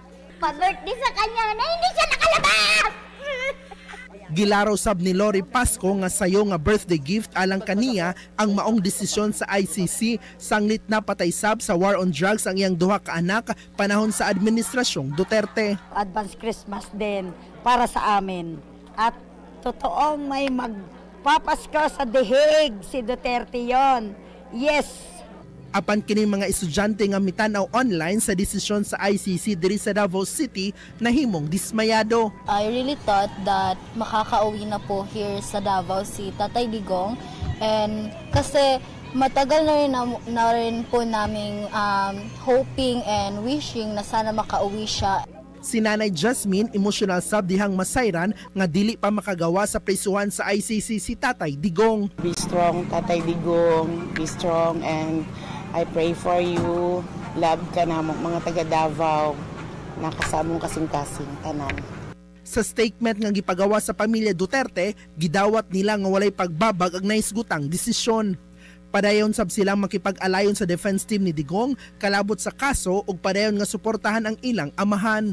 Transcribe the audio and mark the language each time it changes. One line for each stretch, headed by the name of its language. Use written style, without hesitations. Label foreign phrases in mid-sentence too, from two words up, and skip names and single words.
Filipino: Pa-birthday sa kanya na hindi siya nakalabas!
Cebuano: Gilaraw sab ni Lori Pasco nga sayo nga birthday gift alang kaniya ang maong desisyon sa ICC sanglit na patay sab sa
English: war on drugs
Cebuano: ang iyang duha ka anak panahon sa administrasyong Duterte.
English: Advance Christmas
Filipino: din para sa amin at totoong may magpapasko sa dihig si Duterte yon.
English: Yes.
Cebuano: Apan kining mga estudyante nga mitanaw online sa desisyon sa ICC diri sa Davao City nahimong dismayado.
English: I really thought that
Filipino: makakauwi na po here sa Davao si Tatay Digong, and kasi matagal na rin po naming
English: hoping and wishing
Filipino: na sana makauwi siya.
Cebuano: Si Nanay Jasmine emotional sab dihang masayran nga dili pa makagawa sa prisuhan sa ICC si Tatay Digong.
English: Be strong, Tatay Digong. Be strong, and I pray for you.
Cebuano: Love ka na mga taga Davao. Nakasamong kasing-kasing tanan. Sa statement nga gipagawa sa pamilya Duterte, gidawat nila nga walay pagbabag ang naisgutang desisyon. Padayon sab silang makipag-alayon sa defense team ni Digong kalabot sa kaso ug padayon nga suportahan ang ilang amahan.